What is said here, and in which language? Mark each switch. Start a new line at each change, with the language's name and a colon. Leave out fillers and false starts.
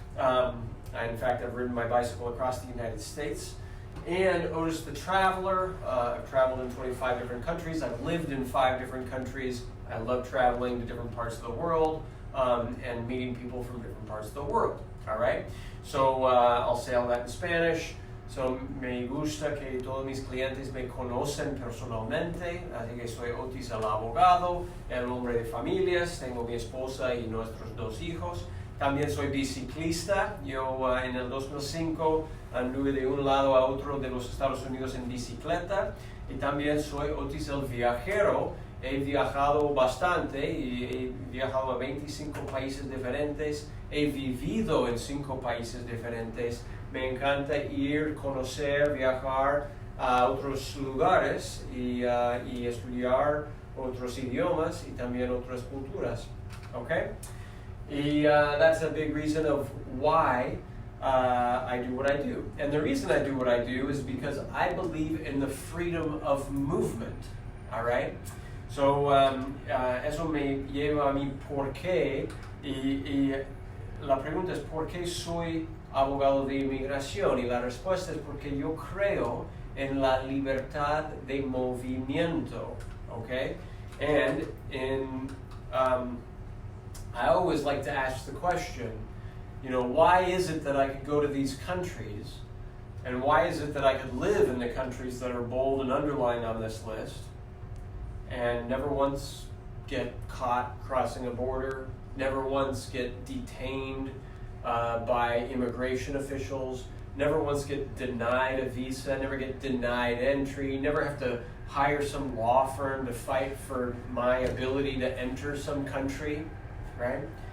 English: In fact, I've ridden my bicycle across the United States. And Otis the traveler. I've traveled in 25 different countries. I've lived in 5 different countries. I love traveling to different parts of the world and meeting people from different parts of the world. All right? So I'll say all that in Spanish.
Spanish: So, me gusta que todos mis clientes me conocen personalmente, así que soy Otis el abogado, el hombre de familias, tengo mi esposa y nuestros 2 hijos. También soy biciclista, yo en el 2005 anduve de un lado a otro de los Estados Unidos en bicicleta. Y también soy Otis el viajero, he viajado bastante y he viajado a 25 países diferentes, he vivido en 5 países diferentes. Me encanta ir, conocer, viajar a otros lugares y estudiar otros idiomas y también otras culturas.
English: Okay? Y that's a big reason of why I do what I do. And the reason I do what I do is because I believe in the freedom of movement. All right?
Spanish: So, eso me lleva a mi por qué. Y la pregunta es, ¿por qué soy abogado de inmigración? Y la respuesta es porque yo creo en la libertad de movimiento, okay?
English: And I always like to ask the question, why is it that I could go to these countries, and why is it that I could live in the countries that are bold and underlined on this list, and never once get caught crossing a border, never once get detained by immigration officials, never once get denied a visa, never get denied entry, never have to hire some law firm to fight for my ability to enter some country, right?